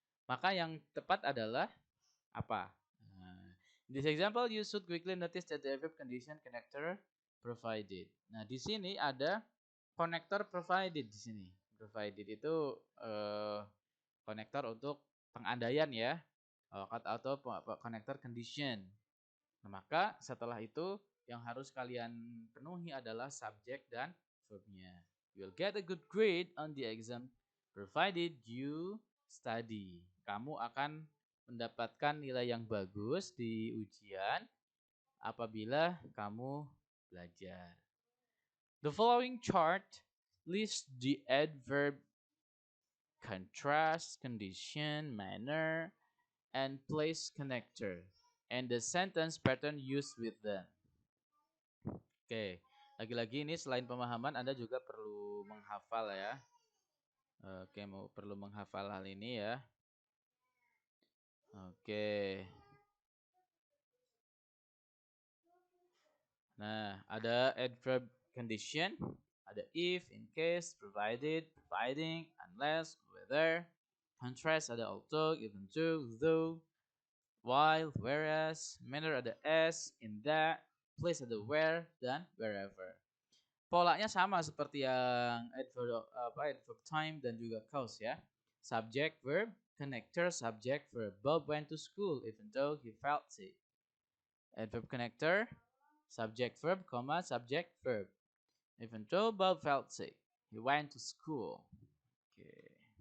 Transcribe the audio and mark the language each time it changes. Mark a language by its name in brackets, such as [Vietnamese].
[Indonesian] Maka yang tepat adalah apa? [English] Nah, in this example you should quickly notice that the verb condition connector provided. [Indonesian] Nah, di sini ada connector provided di sini. Provided itu konektor untuk pengandaian ya. Atau konektor condition. Nah, maka setelah itu yang harus kalian penuhi adalah subjek dan verbnya. [English] You will get a good grade on the exam provided you study. [Indonesian] Kamu akan mendapatkan nilai yang bagus di ujian apabila kamu belajar. [English] The following chart lists the adverb contrast, condition, manner, and place connector and the sentence pattern used with them. [Indonesian] Oke, lagi-lagi ini selain pemahaman Anda juga perlu menghafal ya. Oke, perlu menghafal hal ini ya. Oke. Nah, ada adverb condition, ada if, in case, provided, providing, unless, whether. Contrast ada although, even though, while, whereas. Manner ada as, in that. Place ada where dan wherever. Polanya sama seperti yang adverb time dan juga cause ya. [English] Subject verb, connector subject verb. Bob went to school even though he felt sick. Adverb connector, subject verb, comma, subject verb. Even though Bob felt sick, he went to school. Okay.